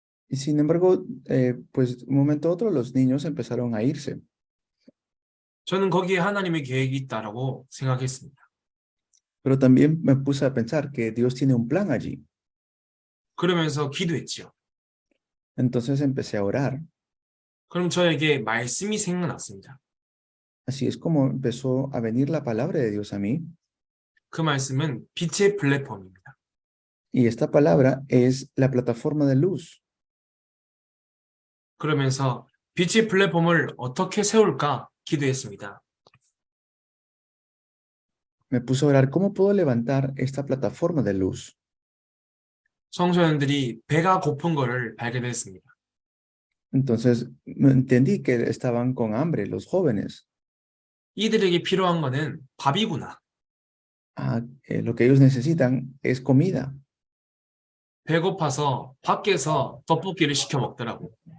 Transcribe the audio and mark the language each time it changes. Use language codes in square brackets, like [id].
[es] Y sin embargo, pues de un momento a otro los niños empezaron a irse. [ko] 저는 거기에 하나님의 계획이 있다라고 생각했습니다. [es] Pero también me puse a pensar que Dios tiene un plan allí. [ko] 그러면서 기도했지요. [es] Entonces empecé a orar. [ko] 그럼 저에게 말씀이 생각났습니다. [es] Así es como empezó a venir la palabra de Dios a mí. [ko] 그 말씀은 빛의 플랫폼입니다. [es] Y esta palabra es la plataforma de luz. [ko] 그러면서 빛의 플랫폼을 어떻게 세울까 기도했습니다. [es] Me puse a orar, ¿cómo puedo levantar esta plataforma de luz? [ko] 청소년들이 배가 고픈 거를 발견했습니다. [es] Entonces entendí que estaban con hambre los jóvenes. [ko] 이들에게 필요한 거는 밥이구나. [es] Lo que ellos necesitan es comida. [ko] 배고파서 밖에서 떡볶이를 시켜 먹더라고.